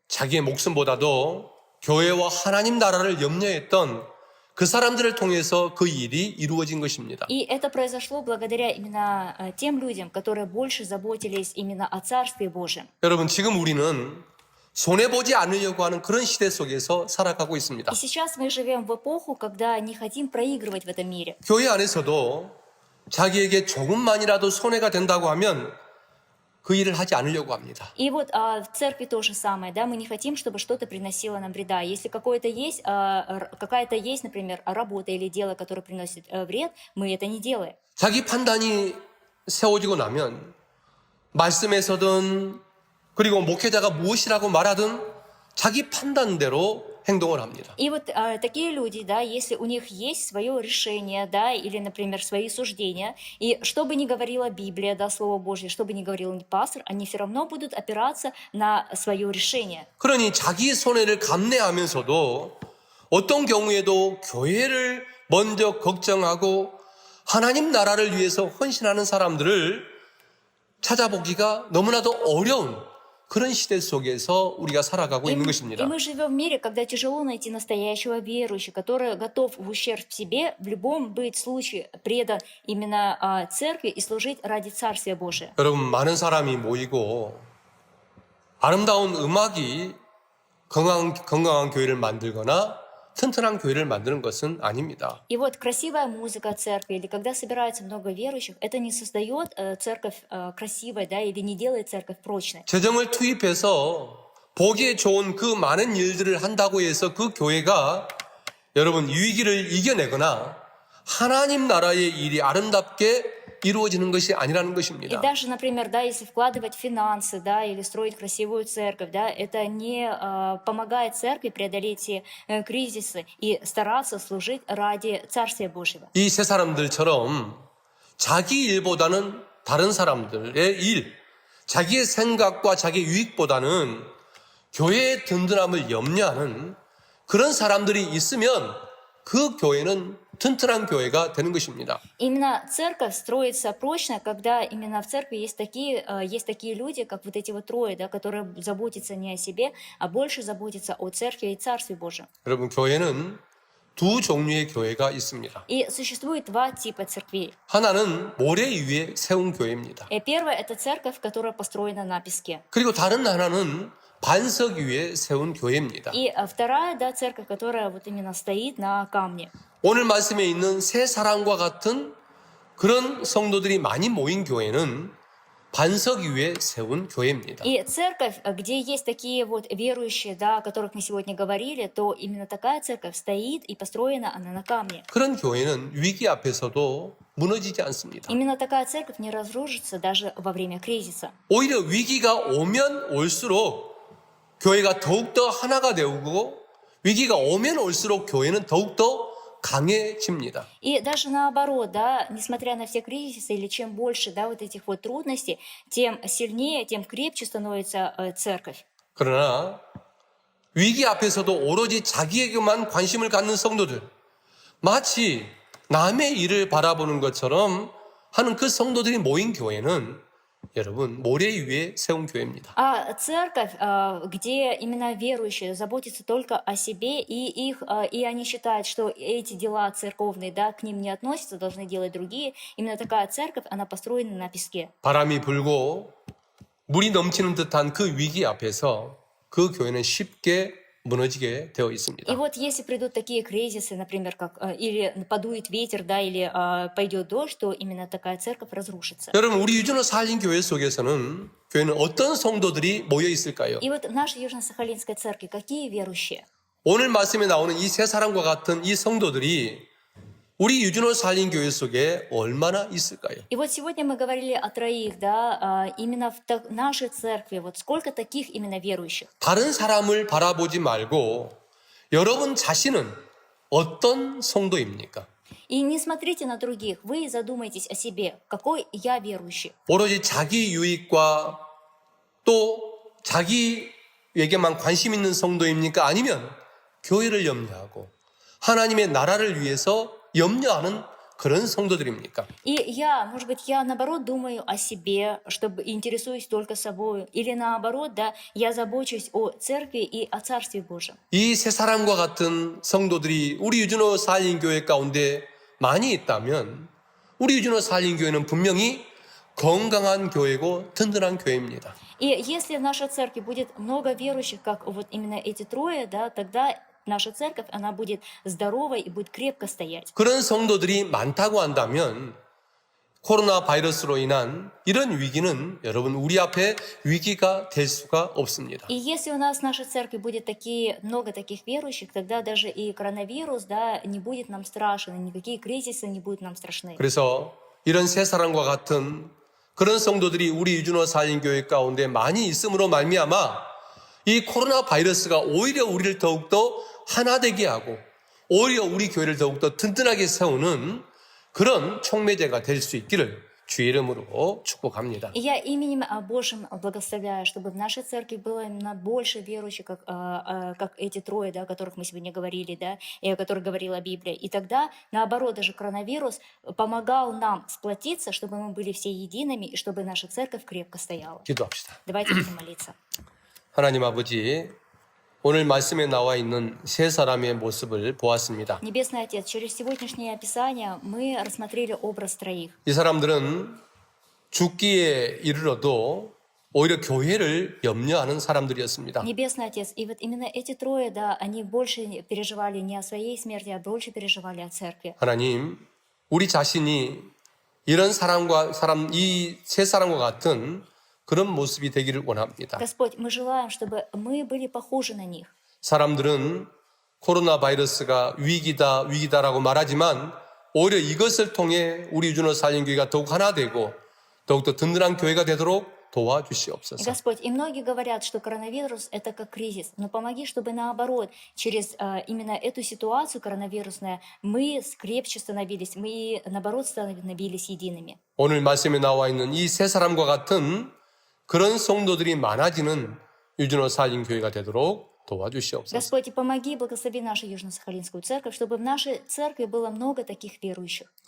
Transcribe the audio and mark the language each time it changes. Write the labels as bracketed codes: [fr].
[ko] 자기의 목숨보다도 교회와 하나님 나라를 염려했던 그 사람들을 통해서 그 일이 이루어진 것입니다. [ru] И это произошло благодаря именно тем людям, которые больше заботились именно о Царстве Божьем. [ko] 여러분, 지금 우리는 손해보지 않으려고 하는 그런 시대 속에서 살아가고 있습니다. [ru] И сейчас мы живем в эпоху, когда не хотим проигрывать в этом мире. [ko] 교회 안에서도 자기에게 조금만이라도 손해가 된다고 하면 그 일을 하지 않으려고 합니다. [ru] И вот в церкви то же самое, да, мы не хотим, чтобы что-то приносило нам вреда. Если какая-то есть, например, работа или дело, которое приносит вред, мы это не делаем. [ko] 자기 판단이 세워지고 나면 말씀에서든 그리고 목회자가 무엇이라고 말하든 자기 판단대로 행동을 합니다. [ru] И вот такие люди, да, если у них есть свое решение, да, или, например, свои суждения, и что бы ни говорила Библия, да, Слово Божье, что бы ни говорил пастор, они все равно будут опираться на свое решение. [ko] 그러니 자기 손해를 감내하면서도 어떤 경우에도 교회를 먼저 걱정하고 하나님 나라를 위해서 헌신하는 사람들을 찾아보기가 너무나도 어려운 그런 시대 속에서 우리가 살아가고 있는 [ru] И [ko] 것입니다. [ru] мы живем в мире, когда тяжело найти настоящего верующего, который готов в ущерб себе в любом быть случае предан именно церкви и служить ради Царствия Божия. [ko] 여러분, 많은 사람이 모이고 아름다운 음악이 건강한 교회를 만들거나 튼튼한 교회를 만드는 것은 아닙니다. [ru] И вот красивая музыка церкви, или когда собирается много верующих, это не создает церковь красивой, да, или не делает церковь прочной. [ko] 재정을 투입해서 보기에 좋은 그 많은 일들을 한다고 해서 그 교회가 여러분 위기를 이겨내거나 하나님 나라의 일이 아름답게 이루어지는 것이 아니라는 [ru] И [ko] 것입니다. [ru] даже, например, да, если вкладывать финансы, да, или строить красивую церковь, да, это не помогает церкви преодолеть эти кризисы и стараться служить ради Царствия Божьего. [ko] 이 세 사람들처럼 자기 일보다는 다른 사람들의 일, 자기의 생각과 자기 유익보다는 교회의 든든함을 염려하는 그런 사람들이 있으면 그 교회는 튼튼한 교회가 되는 것입니다. [ru] Именно церковь строится прочно, когда именно в церкви есть такие люди, как вот эти вот трое, да, которые заботятся не о себе, а больше заботятся о церкви и Царстве Божьем. [ko] 여러분, 교회는 두 종류의 교회가 있습니다. [ru] И существует два типа церквей. [ko] 하나는 모래 위에 세운 교회입니다. [ru] И первое – это церковь, которая построена на песке. [ko] 그리고 다른 하나는 반석 위에 세운 교회입니다. [ru] И вторая, да, церковь, которая вот именно стоит на камне. [ko] 오늘 말씀에 있는 세 사람과 같은 그런 성도들이 많이 모인 교회는 반석 위에 세운 교회입니다. [ru] И церковь, где есть такие вот верующие, да, о которых мы сегодня говорили, то именно такая церковь стоит и построена она на камне. [ko] 그런 교회는 위기 앞에서도 무너지지 않습니다. [ru] Именно такая церковь не разрушится даже во время кризиса. [ko] 오히려 위기가 오면 올수록 교회가 더욱더 하나가 되고 위기가 오면 올수록 교회는 더욱더 강해집니다. [ru] И даже наоборот, да, несмотря на все кризисы, или чем больше, да, вот этих вот трудностей, тем сильнее, тем крепче становится церковь. [ko] 그러나 위기 앞에서도 오로지 자기에게만 관심을 갖는 성도들, 마치 남의 일을 바라보는 것처럼 하는 그 성도들이 모인 교회는 여러분 모래 위에 세운 교회입니다. [ru] А церковь, где именно верующие заботятся только о себе, и они считают, что эти дела церковные, да, к ним не относятся, должны делать другие. Именно такая церковь, она построена на песке. [ko] 바람이 불고 물이 넘치는 듯한 그 위기 앞에서 그 교회는 쉽게 무너지게 되어 있습니다. [ru] И вот если придут такие кризисы, например, как или подует ветер, да, или пойдет дождь, то именно такая церковь разрушится. [ko] 여러분, 우리 유준호 사진 교회 속에서는 교회는 어떤 성도들이 모여 있을까요? [ru] И вот в нашей Южно-Сахалинской церкви какие верующие? [ko] 오늘 말씀에 나오는 이 세 사람과 같은 이 성도들이 우리 유준호 사진 교회 속에 얼마나 있을까요? [ru] И вот сегодня мы говорили о троих, да, именно в нашей церкви. Вот сколько таких именно верующих? [ko] 다른 사람을 바라보지 말고 여러분 자신은 어떤 성도입니까? [ru] И не смотрите на других, вы задумайтесь о себе, какой я верующий. [ko] 오로지 자기 유익과 또 자기에게만 관심 있는 성도입니까? 아니면 교회를 염려하고 하나님의 나라를 위해서 염려하는 그런 성도들입니까? [ru] И я, может быть, я наоборот думаю о себе, чтобы интересуюсь только собой. Или наоборот, да, я забочусь о церкви и о Царстве Божьем. [ko] 이 세 사람과 같은 성도들이 우리 유준호 사인교회 가운데 많이 있다면 우리 유준호 사인교회는 분명히 건강한 교회고 든든한 교회입니다. [ru] И если в нашей церкви будет много верующих, как вот именно эти трое, да, тогда наша церковь, она будет здоровой и будет крепко стоять. [ko] 그런 성도들이 많다고 한다면 코로나 바이러스로 인한 이런 위기는 여러분 우리 앞에 위기가 될 수가 없습니다. [ru] И если у нас в нашей церкви будет много таких верующих, тогда даже и коронавирус, да, не будет нам страшен, и никакие кризисы не будут нам страшны. [ko] 그래서 이런 세 사람과 같은 그런 성도들이 우리 유준호 사인교회 가운데 많이 있음으로 말미암아 이 코로나 바이러스가 오히려 우리를 더욱더 하나 되게 하고 오히려 우리 교회를 더욱더 든든하게 세우는 그런 촉매제가 될 수 있기를 주의 이름으로 축복합니다. [ru] И я именем Божьим благословляю, чтобы в нашей церкви было именно больше верующих, как эти трое, да, о которых мы сегодня говорили, да, и о которых говорила Библия. И тогда, наоборот, даже коронавирус помогал нам сплотиться, чтобы мы были все едиными, и чтобы наша церковь крепко стояла. [ko] 기도합시다. [ru] Давайте будем молиться. [ko] 하나님 아버지, 오늘 말씀에 나와 있는 세 사람의 모습을 보았습니다. [ru] Небесный Отец, через сегодняшнее описание мы рассмотрели образ троих. [ko] 이 사람들은 죽기에 이르러도 오히려 교회를 염려하는 사람들이었습니다. [ru] Небесный Отец, и вот именно эти трое, да, они больше переживали не о своей смерти, а больше переживали о церкви. [ko] 하나님, 우리 자신이 이런 이 세 사람과 같은 그런 모습이 되기를 원합니다. [ru] Господь, мы желаем, чтобы мы были похожи на них. [ko] 사람들은 코로나 바이러스가 위기다라고 말하지만 오히려 이것을 통해 우리 유준호 살림교회가 더욱 하나 되고 더욱더 든든한 교회가 되도록 도와주시옵소서. [ru] Господь, и многие говорят, что коронавирус – это как кризис, но помоги, чтобы наоборот, через именно эту ситуацию коронавирусную, мы крепче становились, мы наоборот становились едиными. [ko] 오늘 말씀에 나와 있는 이 세 사람과 같은 그런 성도들이 많아지는 유준호 살림교회가 되도록 도와주시옵소서. [ru] Господь, и помоги, благослови нашу Южно-Сахалинскую церковь, чтобы в нашей церкви было много таких верующих.